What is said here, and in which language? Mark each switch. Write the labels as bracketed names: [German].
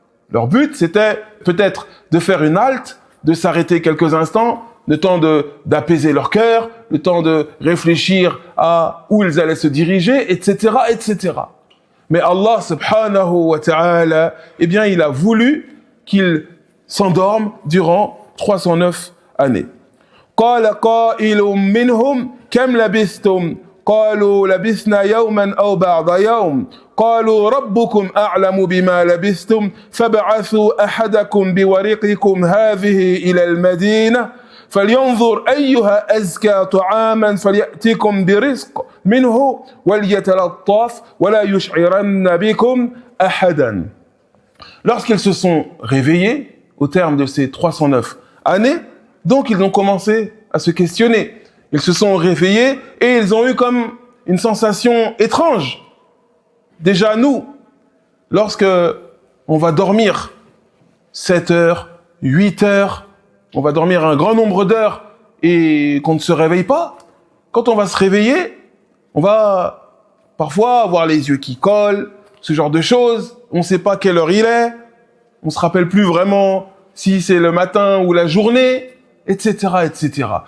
[French] Leur but, c'était peut-être de faire une halte, de s'arrêter quelques instants, le temps d'apaiser leur cœur, le temps de réfléchir à où ils allaient se diriger, etc., etc. Mais Allah subhanahu wa ta'ala, eh bien, il a voulu qu'ils s'endorment durant 309 années. [Arabic] قال قائل منهم كم لبثتم قالوا لبثنا يوما أو بعض يوم قالوا ربكم أعلم بما لبثتم فابعثوا أحدكم بورقكم هذه إلى المدينة فلينظر أيها أزكى طعاما فليأتكم برزق منه وليتلطف ولا يشعرن بكم أحدا. [French] Lorsqu'ils se sont réveillés au terme de ces 309 années, donc ils ont commencé à se questionner. Ils se sont réveillés et ils ont eu comme une sensation étrange. Déjà nous, lorsque on va dormir 7 heures, 8 heures, on va dormir un grand nombre d'heures et qu'on ne se réveille pas, quand on va se réveiller, on va parfois avoir les yeux qui collent, ce genre de choses, on ne sait pas quelle heure il est, on ne se rappelle plus vraiment si c'est le matin ou la journée, etc., etc.